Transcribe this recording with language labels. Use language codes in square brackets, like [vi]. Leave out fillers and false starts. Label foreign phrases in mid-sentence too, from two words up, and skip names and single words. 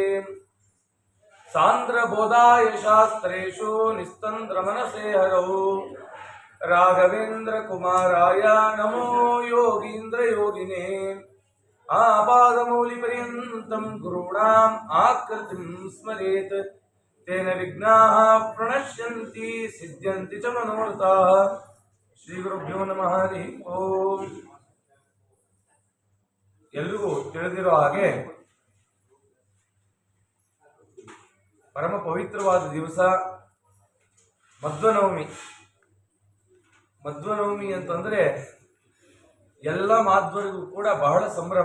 [sa] सान्द्रबोधाय शास्त्रेषु निस्तन्द्रमनसे हरौ राघवेन्द्र कुमाराय नमो योगीन्द्र योगिने आपादमौलिपर्यन्तं गुरूणाम् आकृतिं स्मरेत् तेन विघ्नाः प्रणश्यन्ति सिद्ध्यन्ति च मनोरथाः ಶ್ರೀಗುರುಭ್ಯೋ ನಮಃ ಹರಿ ಓಂ. [kn] ಎಲ್ರಿಗೂ ತಿಳಿದಿರೋ ಹಾಗೆ ಪರಮ ಪವಿತ್ರವಾದ ದಿವಸ ಮಧ್ವನವಮಿ. ಮಧ್ವನವಮಿ ಅಂತಂದ್ರೆ ಎಲ್ಲ ಮಾಧ್ವರಿಗೂ ಕೂಡ ಬಹಳ ಸಂಭ್ರಮ.